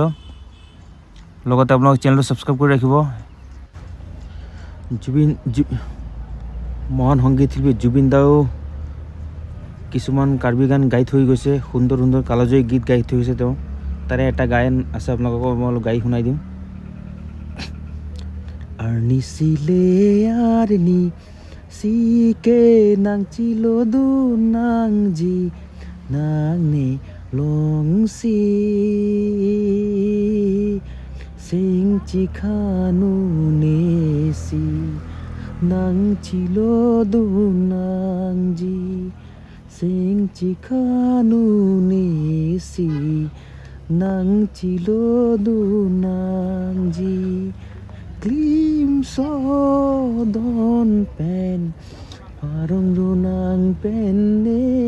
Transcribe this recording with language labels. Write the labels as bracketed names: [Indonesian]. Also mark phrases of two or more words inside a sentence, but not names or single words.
[Assamese] লগতে আপোনালোক চেনেলটো ছাবস্ক্ৰাইব কৰি ৰাখিব। মহান সংগীত শিল্পী জুবিন দাও কিছুমান কাৰ্বি গান গাই থৈ গৈছে। সুন্দৰ সুন্দৰ কালজয়ী গীত গাই থৈ গৈছে তেওঁ। তাৰে এটা গায়ন আছে, আপোনালোকক মই অলপ গাই শুনাই দিম। [Karbi] Arni sile arni sike nang chilo du nang ji nang ne long si sing chi khanu ne si nang chilo du nang ji sing chi khanu ne si nang chilo du nang ji glimpse don pen parong lunang pen ne